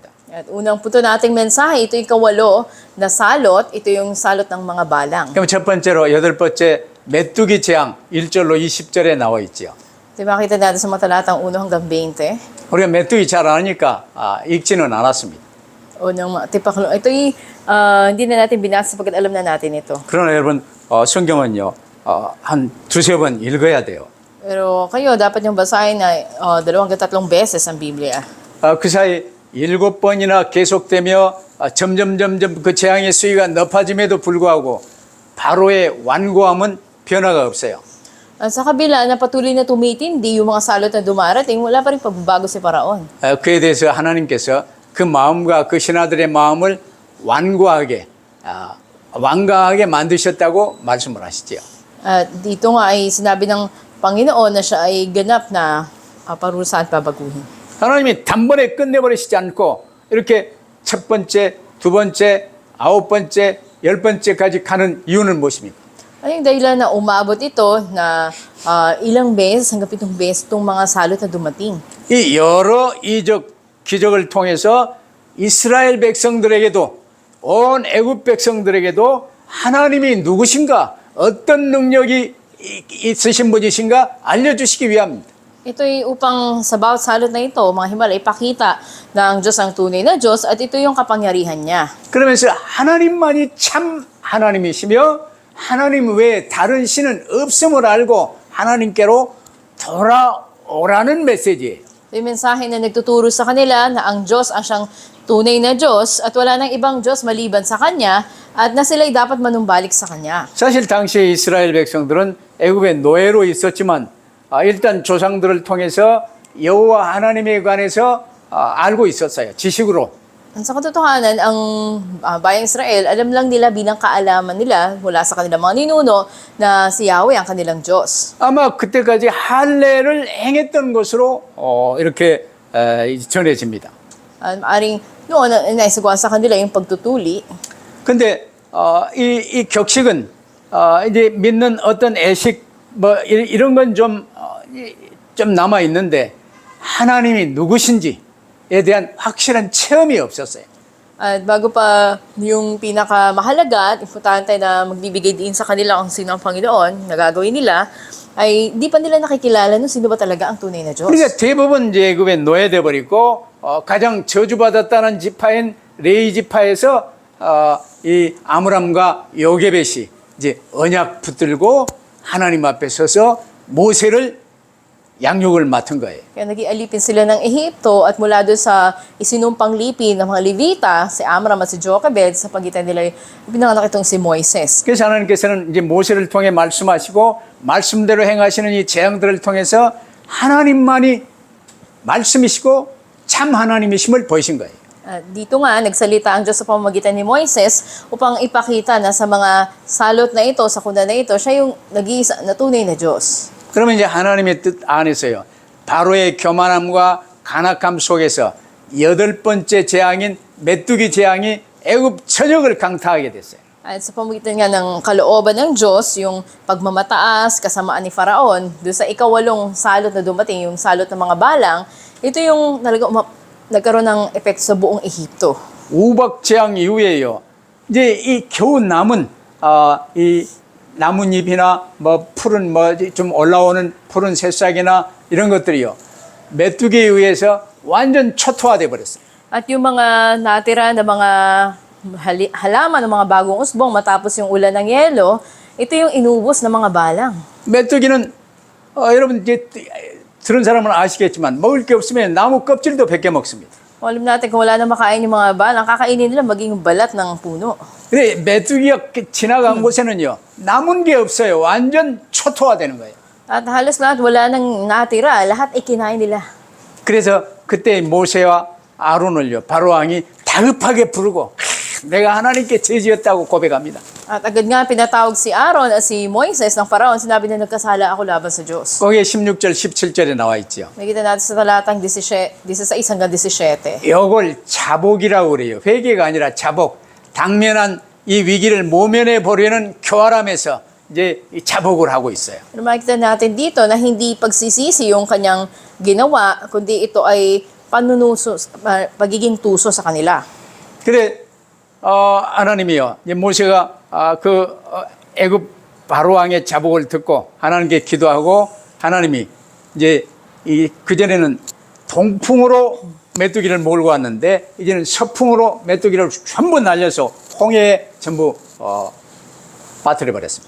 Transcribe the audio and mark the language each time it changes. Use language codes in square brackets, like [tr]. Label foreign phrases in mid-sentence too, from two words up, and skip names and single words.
[tl] At unang puto nating mensahe, ito yung kawalo na salot, ito yung salot ng mga balang. [ko] 그럼 첫 번째로 8번째 메뚜기 재앙 1절로 20절에 나와 있지요. [tl] Ito yung makita natin sa matalatang 1 hanggang 20. [ko] 우리가 메뚜기 잘 아니까 읽지는 않았습니다. [tl] Unang tipaklo. Ito yung hindi na natin binasa sapagkat alam na natin ito. [ko] 그러나 여러분 성경은요 한 두세 번 읽어야 돼요. [tl] Pero kayo, dapat yung basahin na 2 hanggang 3 beses ang Biblia. [ko] 그 사이 7번이나 계속되며 점점 그 재앙의 수위가 높아짐에도 불구하고 바로의 완고함은 변화가 없어요. [tl] Sa kabila na patuloy na tumitindi yung mga salot na dumarating, wala pa rin pagbabago si Paraon. [ko] 그에 대해서 하나님께서 그 마음과 그 신하들의 마음을 완고하게 만드셨다고 말씀을 하시지요. [tl] At dito nga ay sinabi ng Panginoon na siya ay ganap na parusahan at babaguhin. [ko] 하나님이 단번에 끝내버리시지 않고 이렇게 첫 번째, 두 번째, 9번째, 10번째까지 가는 이유는 무엇입니까? [tl] Ay, yung dahilan na umabot ito na ilang beses, hanggang 7 beses itong mga salot na dumating. [ko] 이 여러 이적 기적을 통해서 이스라엘 백성들에게도 온 애굽 백성들에게도 하나님이 누구신가, 어떤 능력이 있으신 분이신가 알려주시기 위함입니다. [tl] Ito'y upang sa bawat salot na ito, mga himala, ipakita ng Diyos ang tunay na Diyos at ito yung kapangyarihan niya. [ko] 그러면서 하나님만이 참 하나님이시며 하나님 외에 다른 신은 없음을 알고 하나님께로 돌아오라는 메시지예요. [tl] Yung mensahe na nagtuturo sa kanila na ang Diyos ang siyang tunay na Diyos at wala nang ibang Diyos maliban sa Kanya at na sila'y dapat manumbalik sa Kanya. [ko] 사실 당시에 이스라엘 백성들은 애굽의 노예로 있었지만 일단 조상들을 통해서 여호와 하나님에 관해서 알고 있었어요. 지식으로. [tl] Sa katotohanan, ang bayang Israel, alam lang nila bilang kaalaman nila mula sa kanilang mga ninuno na si Yahweh ang kanilang Diyos. [ko] 아마 그때까지 할례를 행했던 것으로 이렇게 전해집니다. [tl] Maaring noon, naisagawa sa kanila yung pagtutuli. [ko] 근데 이 격식은 이제 믿는 어떤 애식 이런 건 좀 남아 있는데 하나님이 누구신지에 대한 확실한 체험이 없었어요. [tl] At bago pa yung pinakamahalaga at importante na magbibigay din sa kanila kung sino ang Panginoon na gagawin nila, ay di pa nila nakikilala nung sino ba talaga ang tunay na Diyos. [ko] 그러니까 대부분 이제 애굽에 노예돼 버리고 가장 저주받았다는 지파인 레위 지파에서 이 아므람과 요게벳이 이제 언약 붙들고 하나님 앞에 서서 모세를 양육을 맡은 거예요. [tl] Kaya naging alipin sila ng Ehipto at mula doon sa isinumpang lipin ng mga Levita, si Amram at si Jochebed, sa pagitan nila pinanganak itong si Moises. [ko] 그래서 하나님께서는 이제 모세를 통해 말씀하시고 말씀대로 행하시는 이 재앙들을 통해서 하나님만이 말씀이시고 참 하나님이심을 보이신 거예요. [tl] Dito nga, nagsalita ang Diyos sa pamamagitan ni Moises upang ipakita na sa mga salot na ito, sa kuna na ito, siya yung nag-iisa na tunay na Diyos. [ko] 그러면 이제 하나님의 뜻 안에서요. 바로의 교만함과 간악함 속에서 8번째 재앙인 메뚜기 재앙이 애굽 전역을 강타하게 됐어요. [tl] At sa pamamagitan nga ng kalooban ng Diyos, yung pagmamataas, kasamaan ni Faraon, doon sa ikawalong salot na dumating, yung salot ng mga balang, ito yung nagkaroon ng epekto sa buong Ehipto. [ko] 우박 재앙 이후에요. 이제 이 겨우 남은 이 나뭇잎이나 뭐 푸른 뭐 좀 올라오는 푸른 새싹이나 이런 것들이요. 메뚜기에 의해서 완전 초토화돼 버렸어요. [tl] At yung mga natira na mga halaman ng mga bagong usbong matapos yung ulan ng yelo, ito yung inubos ng mga balang. [ko] 메뚜기는 여러분 이제 들은 사람은 아시겠지만 먹을 게 없으면 나무 껍질도 벗겨 먹습니다. [tl] Alam natin kung wala na makain yung mga balang, kakainin nila maging balat ng puno. [ko] 근데 메뚜기가 지나간 곳에는요. 남은 게 없어요. 완전 초토화되는 거예요. [tl] At halos lahat wala nang natira, lahat ikinain nila. [ko] 그래서 그때 모세와 아론을요. 바로 왕이 다급하게 부르고 내가 하나님께 죄지었다고 고백합니다. [tl] At agad nga pinatawag si Aaron at si Moises ng Faraon, sinabi na nagkasala ako laban sa Diyos. [ko] 거기에 16절, 17절에 나와 있죠. [tl] Nakita natin sa talatang 16 hanggang 17. [ko] 이걸 자복이라고 그래요. 회개가 아니라 자복. 당면한 이 위기를 모면해 보려는 교활함에서 이제 자복을 하고 있어요. [tl] Pero makikita natin dito na hindi pagsisisi yung kanyang ginawa, kundi ito ay pagiging tuso sa kanila. [ko] 그래 하나님이요. 이제 모세가 애굽 바로 왕의 자복을 듣고 하나님께 기도하고 하나님이 이제 그전에는 동풍으로 메뚜기를 몰고 왔는데 이제는 서풍으로 메뚜기를 전부 날려서 홍해에 전부 빠뜨려 버렸습니다.